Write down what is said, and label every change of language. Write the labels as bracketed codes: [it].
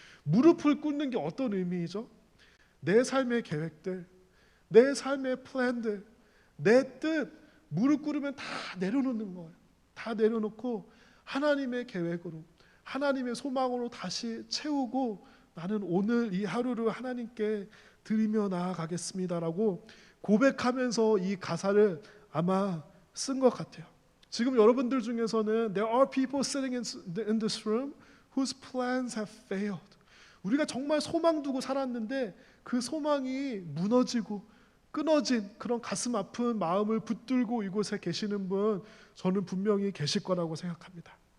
[ko] 무릎을 꿇는 게 어떤 의미이죠? 내 삶의 계획들, 내 삶의 플랜들, 내 뜻, 무릎 꿇으면 다 내려놓는 거예요. 다 내려놓고 하나님의 계획으로, 하나님의 소망으로 다시 채우고, 나는 오늘 이 하루를 하나님께 드리며 나아가겠습니다라고 고백하면서 이 가사를 아마 쓴 것 같아요. 지금 여러분들 중에서는 [en] there are people sitting in this room whose plans have failed. [ko] 우리가 정말 소망 두고 살았는데 그 소망이 무너지고 끊어진 그런 가슴 아픈 마음을 붙들고 이곳에 계시는 분, 저는 분명히 계실 거라고 생각합니다.